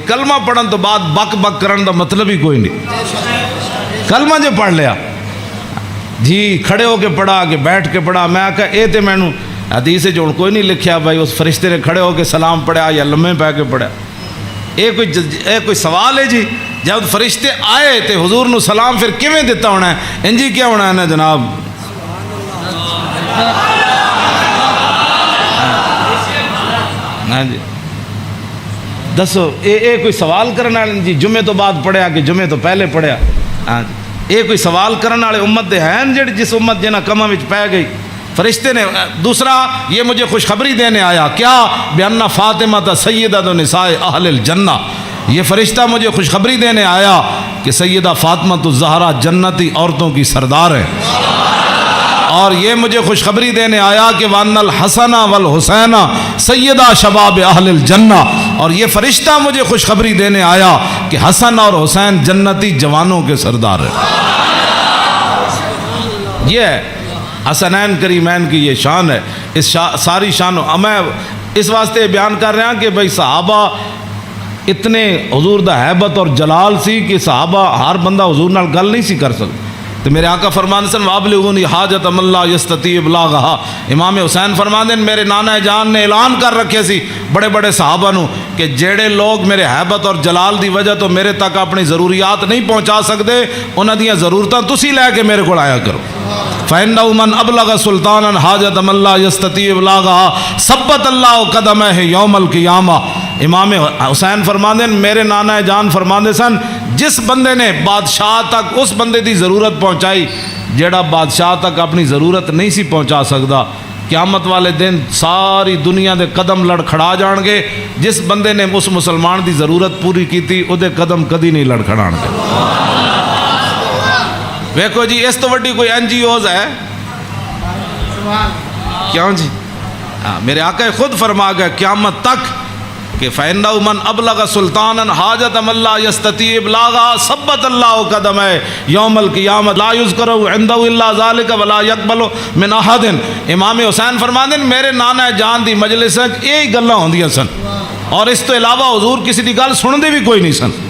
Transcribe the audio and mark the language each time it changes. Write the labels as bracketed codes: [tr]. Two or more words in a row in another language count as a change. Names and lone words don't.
[pa] کلمہ پڑھن تو بعد بک بک کرن دا مطلب ہی کوئی نہیں، کلمہ جو پڑھ لیا جی کھڑے ہو کے پڑھا کہ بیٹھ کے پڑھا، میں کہا اے تے مینوں حدیث جو کوئی نہیں لکھیا بھائی اس فرشتے نے کھڑے ہو کے سلام پڑھا یا لمحے پہ کے پڑھا۔ کوئی سوال ہے جی؟ جب فرشتے آئے تے حضور نو سلام پھر کیویں دیتا ہونا ہے؟ انجی کیا ہونا ہے نا جناب؟ ہاں جی دسو، کوئی سوال کرنے والے جی جمعے تو بعد پڑھیا کہ جمعے تو پہلے پڑھیا؟ ہاں جی کوئی سوال کرنے والے امت دے ہیں جڑی جس امت جنہ کماں وچ پہ گئی؟ [ur] فرشتے نے دوسرا یہ مجھے خوشخبری دینے آیا، کیا؟ [ar] بِأَنَّ فاطمہ سیدۃ نساء اہل الجنہ، [ur] یہ فرشتہ مجھے خوشخبری دینے آیا کہ سیدہ فاطمہ الزہرا جنتی عورتوں کی سردار ہے، اور یہ مجھے خوشخبری دینے آیا کہ [ar] وَأَنَّ الْحَسَنَ وَالْحُسَيْنَ سیدہ شباب اہل الجنہ، [ur] اور یہ فرشتہ مجھے خوشخبری دینے آیا کہ حسن اور حسین جنتی جوانوں کے سردار ہے۔ یہ ہے حسنین کریمین کی یہ شان ہے، اس ساری شان میں اس واسطے بیان کر رہا ہوں کہ بھئی صحابہ اتنے [pa] حضور دا حیبت اور جلال سی [ur] کہ صحابہ ہر بندہ [pa] حضور نال گل نہیں سی کر سکتا۔ تو میرے آقا فرماندے سن [ar] وَابْلِغُونِی حاجۃ مَن لا یستطیع ابلاغھا، [pa] امام حسین فرماندے میرے نانا جان نے اعلان کر رکھے سی بڑے بڑے صحابہ نو کہ جڑے لوگ میرے حیبت اور جلال دی وجہ تو میرے تک اپنی ضروریات نہیں پہنچا سکتے، انہاں دیاں ضرورتاں تسی لے کے میرے کو آیا کرو۔ [ar] فَإِنَّهُ مَنْ أَبْلَغَ سُلْطَانًا حَاجَةَ مَن لَا يَسْتَطِيعُ إِبْلَاغَهَا ثَبَّتَ اللَّهُ قَدَمَيْهِ يَوْمَ الْقِيَامَةِ۔ [pa] امام حسین فرماندے میرے نانا جان فرماندے سن جس بندے نے بادشاہ تک اس بندے دی ضرورت پہنچائی جیڑا بادشاہ تک اپنی ضرورت نہیں سی پہنچا سکتا، قیامت والے دن ساری دنیا دے قدم لڑکھڑا جان گے، جس بندے نے اس مسلمان دی ضرورت پوری کی تھی او دے قدم کدی نہیں لڑکھڑان گے۔ دیکھو جی اس تو وڈی کوئی این جی اوز ہے کیوں جی؟ [ur] میرے آقا خود فرما گئے قیامت تک کہ [ar] فَإِنَّهُ مَنْ أَبْلَغَ سُلْطَانًا حَاجَةَ مَن لَا يَسْتَطِيعُ إِبْلَاغَهَا ثَبَّتَ اللَّهُ قَدَمَيْهِ يَوْمَ الْقِيَامَةِ لَا يُذْكَرُ عِندَهُ إِلَّا ذَلِكَ وَلَا يَقْبَلُ مِنْ أَحَدٍ۔ [pa] امام حسین فرماندے میرے نانا جان دی مجلس یہی گلاں ہوندیاں سن، اور اس تو علاوہ حضور کسی دی گل سندے بھی کوئی نہیں سن۔